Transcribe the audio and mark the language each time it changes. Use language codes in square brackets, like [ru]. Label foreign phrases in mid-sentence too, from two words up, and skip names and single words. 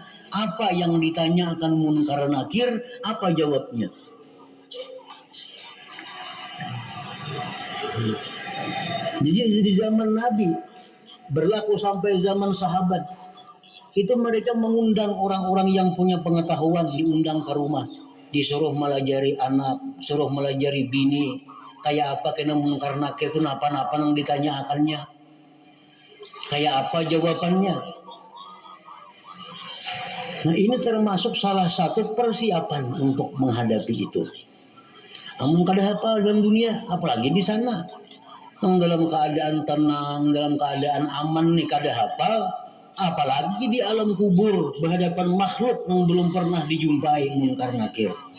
[id] Apa yang ditanyakan munkar nakir, apa jawabnya. Jadi di zaman Nabi berlaku sampai zaman sahabat. Itu mereka mengundang orang-orang yang punya pengetahuan, diundang ke rumah. [bjn] Disuruh melajari anak, suruh melajari bini. Kayak apa kena munkar nakir itu napa-napa yang ditanyakannya. Kayak apa jawabannya. [id] Nah, ini termasuk salah satu persiapan untuk menghadapi itu. [bjn] Kamu kada hafal dalam dunia, apalagi di sana. [id] Dalam keadaan tenang, dalam keadaan aman nih kada hafal, apalagi di alam kubur berhadapan makhluk yang belum pernah dijumpai munkar nakir.